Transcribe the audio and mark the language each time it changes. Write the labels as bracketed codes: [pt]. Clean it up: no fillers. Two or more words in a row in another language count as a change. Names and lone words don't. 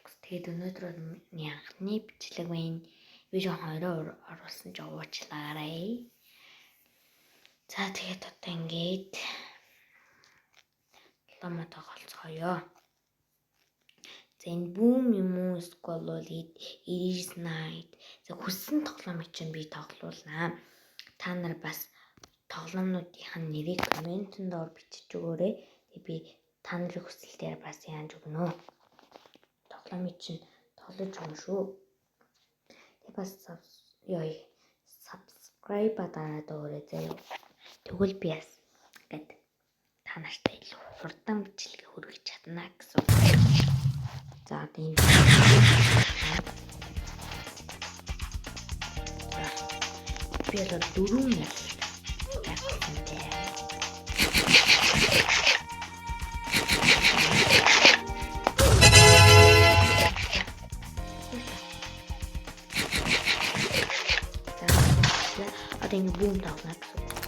[mn] Тэгээд өнөөдөр миний анхны бичлэг байна. Би жоохон орой оруулсан ч уучлаарай. За тэгээд одоо ингээд тоглоомоо тоглоцгоё. За энэ boom юм уу эсвэл бол [en] it is night. [mn] За хүссэн тоглоомыг чинь би тоглуулнаа. Та нар бас тоглоомнуудын нэрийг комментэн доор бичиж өгөөрэй. Тэгээ би та нарын хүсэлтээр бас яаж өгнө. Тоглоомыг чинь тоглож өгнө шүү. Тэгээ бас subscribe дараад өгөөрэй заяа. Тэгвэл би бас ингээд та нартай илүү хурдан бичлэг хүргэж чадна гэсэн. За тийм. Би л 4 яа. Ini boom tau nak so.